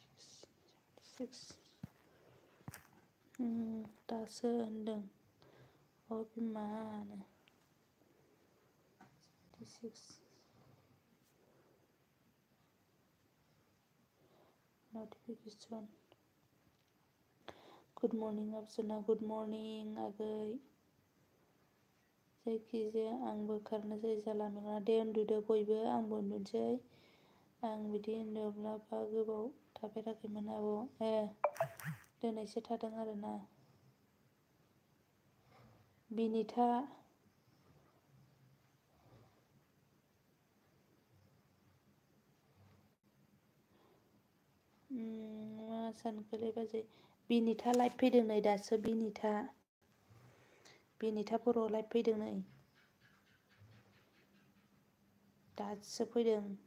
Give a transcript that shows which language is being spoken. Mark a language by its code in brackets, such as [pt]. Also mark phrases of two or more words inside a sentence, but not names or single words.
[brx] दासो होनदों बिमानो 76 notification. [en] Good morning Absuna, good morning [brx] आगै जायखिजाया आंबो खारनोसै जाला मेला दे उन्दुदो बयबो आंबो उन्दुनोसै आं बिदि उन्दुब्लाबा गोबाव थाफेराखैमोन आब' दिनैसो थादों आरोना बिनिथा मा सानखोलै बाजै बिनिथा लाइभ फैदों नै दासो बिनिथा बर' लाइभ फैदों नै दासो फैदों